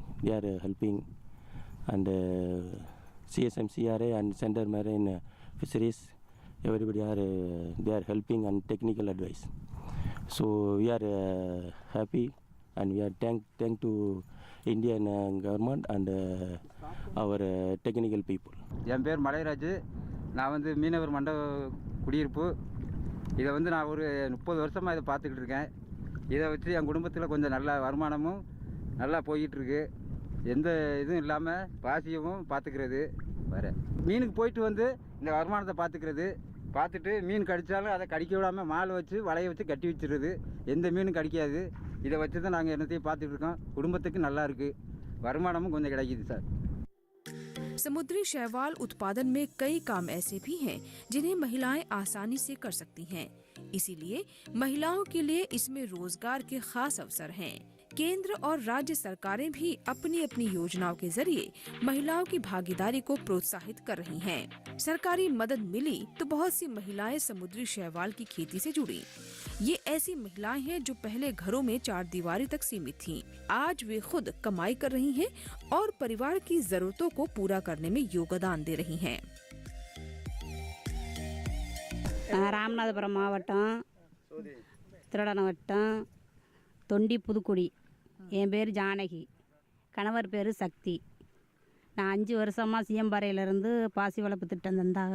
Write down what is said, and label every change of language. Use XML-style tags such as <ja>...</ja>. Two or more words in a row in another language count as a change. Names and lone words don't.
<en>They are helping, and CSMCRA and Center Marine Fisheries, everybody are they are helping and technical advice. So we are happy and we are thank to Indian government and our technical people.</en> <ta>என் பேர் மலைராஜ். நான் வந்து மீனவர் மண்டப குடியிருப்பு. இதை வந்து நான் ஒரு 30 வருஷமாக இதை பார்த்துக்கிட்டு இருக்கேன். இதை வச்சு என் குடும்பத்தில் கொஞ்சம் நல்ல வருமானமும் நல்லா போய்கிட்டுருக்கு. எந்த இதுவும் இல்லாமல் பாசியவும் பார்த்துக்கிறது. வேறு மீனுக்கு போயிட்டு வந்து இந்த வருமானத்தை பார்த்துட்டு மீன் கடித்தாலும் அதை கடிக்க விடாமல் மாலை வச்சு வலையை வச்சு கட்டி வச்சிடுறது. எந்த மீனும் கடிக்காது. இதை வச்சு தான் நாங்கள் என்னத்தையும் பார்த்துட்டு இருக்கோம். குடும்பத்துக்கு நல்லா இருக்குது, வருமானமும் கொஞ்சம் கிடைக்கிது சார்.</ta> <hi>समुद्री शैवाल उत्पादन में कई काम ऐसे भी हैं जिन्हें महिलाएं आसानी से कर सकती हैं। इसीलिए महिलाओं के लिए इसमें रोजगार के खास अवसर हैं। केंद्र और राज्य सरकारें भी अपनी अपनी योजनाओं के जरिए महिलाओं की भागीदारी को प्रोत्साहित कर रही हैं। सरकारी मदद मिली तो बहुत सी महिलाएं समुद्री शैवाल की खेती से जुड़ी। ये ऐसी महिलाएं हैं जो पहले घरों में चारदीवारी तक सीमित थीं। आज वे खुद कमाई कर रही हैं और परिवार की जरूरतों को पूरा करने में योगदान दे रही हैं।</hi> <ta>ராமநாதபுரம் மாவட்டம் திருடன வட்டம் தொண்டி புதுக்குடி. என் பேர் ஜானகி, கணவர் பேர் சக்தி. நான் 5 வருஷமாக சிஎம்பாறையிலேருந்து பாசி வளர்ப்பு திட்டம் தந்தாங்க.</ta>